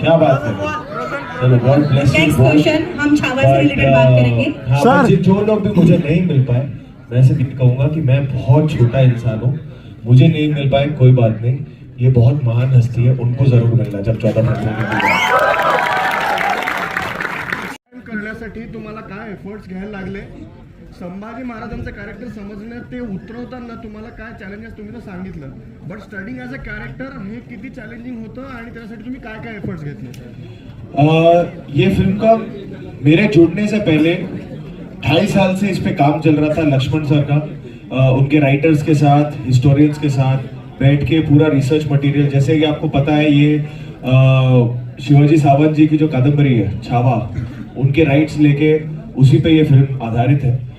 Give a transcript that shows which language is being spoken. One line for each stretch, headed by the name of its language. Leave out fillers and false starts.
Hindi: क्या बात है, चलो
English: God bless you. Next question,
Hindi: हम छावा से रिलेटेड बात करेंगे। हाँ, जो लोग भी मुझे नहीं मिल पाए, मैं सिर्फ ये कहूंगा कि मैं बहुत छोटा इंसान हूँ, मुझे नहीं मिल पाए कोई बात नहीं, ये बहुत महान हस्ती है, उनको जरूर मिलना जब 14 फरवरी
Marathi: करण्यासाठी तुम्हाला काय एफर्ट्स घ्यायला लागले? संभाजी महाराजांचं कॅरेक्टर समजण्यात ते उतरवताना तुम्हाला काय चॅलेंजेस तुम्ही तर सांगितलं,
English: but studying as a character
Marathi: हे किती चॅलेंजिंग होतं आणि त्यासाठी तुम्ही काय काय एफर्ट्स घेतले?
Hindi: ये फिल्म का मेरे जुड़ने से पहले 2.5 साल से इस पे काम चल रहा था लक्ष्मण सर का, उनके राइटर्स के साथ, हिस्टोरियंस के साथ बैठ के पूरा रिसर्च मटेरियल, जैसे कि आपको पता है ये शिवाजी सावंत जी की जो कादम्बरी है छावा, उनके राइट्स लेके उसी पे ये फिल्म आधारित है।